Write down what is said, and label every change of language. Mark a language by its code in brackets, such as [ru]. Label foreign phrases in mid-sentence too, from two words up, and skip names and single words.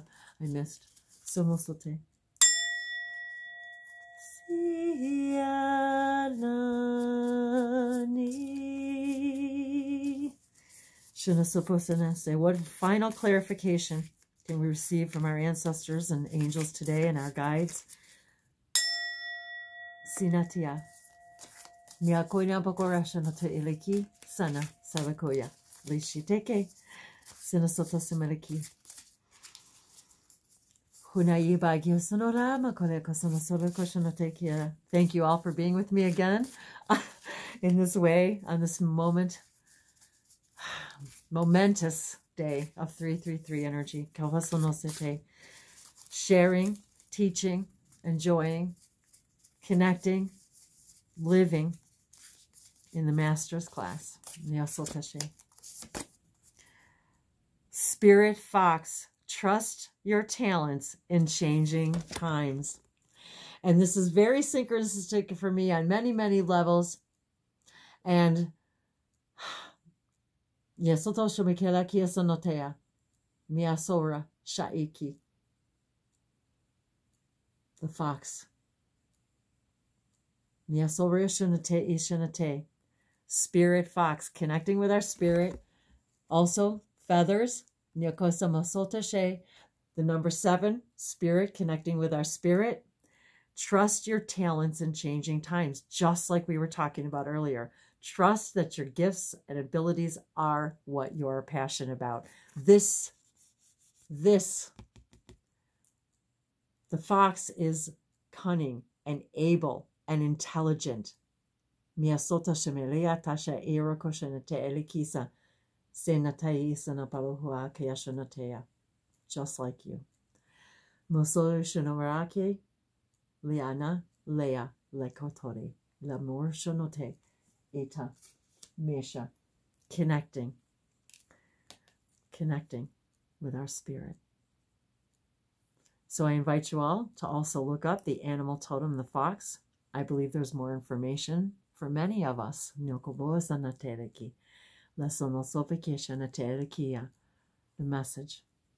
[en] I missed. Somosote. Sialani. Shunasoposana say, what final clarification can we receive from our ancestors and angels today and our guides? Sinatia. Miakoina pakorasha no te iliki sana sabakoya. Lishiteke. Sinasota simeliki. Thank you all for being with me again in this way, on this momentous day of 333 energy. Sharing, teaching, enjoying, connecting, living in the Master's class. Spirit Fox, trust your talents in changing times. And this is very synchronistic for me on many, many levels. And Yesotosho Mikela Kiasonotea, Miasora Shaiki, the fox. Miasora Shunate Ishanate, Spirit Fox, connecting with our spirit. Also, feathers. The number 7, spirit, connecting with our spirit. Trust your talents in changing times, just like we were talking about earlier. Trust that your gifts and abilities are what you're passionate about. The fox is cunning and able and intelligent. Just like you. Moso Shinomarake, Liana, Lea, Lekotori, Lamor Shonote, Eta, Mesha. Connecting with our spirit. So I invite you all to also look up the animal totem, the fox. I believe there's more information for many of us. The message.